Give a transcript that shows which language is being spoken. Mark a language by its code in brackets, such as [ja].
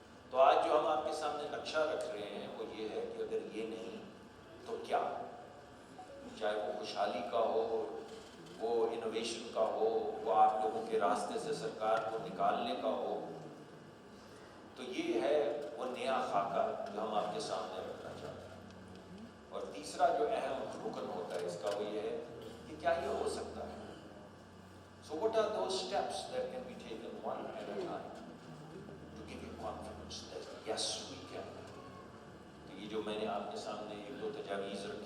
[ur] تو آج جو ہم آپ کے سامنے نقشہ رکھ رہے ہیں وہ یہ ہے کہ اگر یہ نہیں تو کیا, چاہے وہ خوشحالی کا ہو, وہ انوویشن کا ہو, وہ آپ لوگوں کے راستے سے سرکار کو نکالنے کا ہو. تو یہ ہے وہ نیا خاکہ جو ہم آپ کے سامنے رکھنا چاہتے ہیں. اور تیسرا جو اہم رکن ہوتا ہے اس کا وہ یہ ہے کہ کیا یہ ہو سکتا ہے. [en] So what are those steps that can be taken one at a time to give you confidence that yes we can. [ur] تو یہ جو میں نے آپ کے سامنے 1-2 تجاویز رکھی ہیں, جو 1-2 پالیسیز رکھی ہیں, یہ وہ سٹیپس